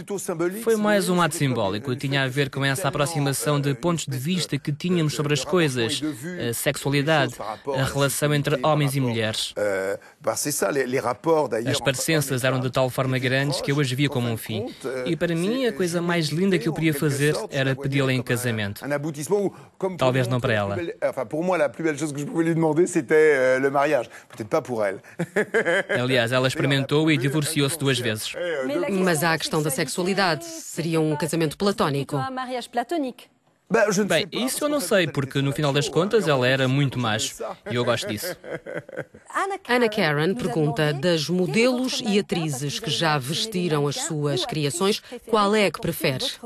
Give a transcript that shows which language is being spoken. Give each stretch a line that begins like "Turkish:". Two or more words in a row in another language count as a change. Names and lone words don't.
Portuguese: Foi mais um ato simbólico. Tinha a ver com essa aproximação de pontos de vista que tínhamos sobre as coisas, a sexualidade, a relação entre homens e mulheres. As parecenças eram de tal forma grandes que eu as via como um fim. E para mim, a coisa mais linda que eu podia fazer era pedi-la em casamento. Talvez não para ela.
French: Pour moi, la plus belle chose que je pouvais lui demander, c'était le mariage. Peut-être pas pour elle.
Portuguese: Aliás, ela experimentou e divorciou-se 2 vezes. Mas há a questão da sexualidade. Seria um casamento platónico. Bem, isso eu não sei, porque no final das contas ela era muito macho. E eu gosto disso. Anna Karen pergunta, das modelos e atrizes que já vestiram as suas criações, qual é a que prefere?